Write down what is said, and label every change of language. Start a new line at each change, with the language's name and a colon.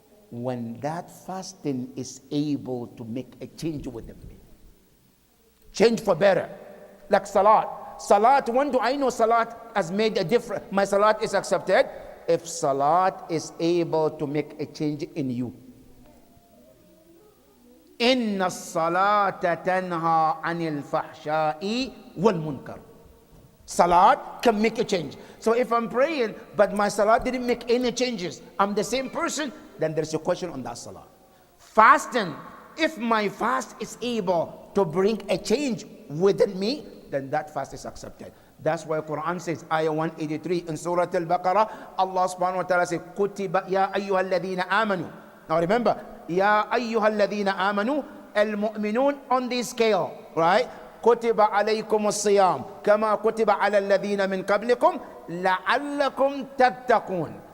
English: when that fasting is able to make a change within me. Change for better. Like Salaat. Salaat, when do I know Salaat has made a difference? My Salaat is accepted. If Salaat is able to make a change in you.
Arabic: إن الصلاة تنهى عن الفحشاء والمنكر.
English: Salat can make a change. So if I'm praying, but my salat didn't make any changes, I'm the same person, then there's a question on that salat. Fasting, if my fast is able to bring a change within me, then that fast is accepted. That's why Quran says, ayah 183 in Surah Al-Baqarah, Allah subhanahu wa ta'ala says,
Arabic: كُتِبَ يَا أَيُّهَا الَّذِينَ آمَنُوا.
English: Now remember,
Arabic: يَا أَيُّهَا الَّذِينَ آمَنُوا,
English: al-mu'minun on this scale, right?
Arabic: كتب عليكم الصيام كما كتب على الذين من قبلكم لعلكم تتقون.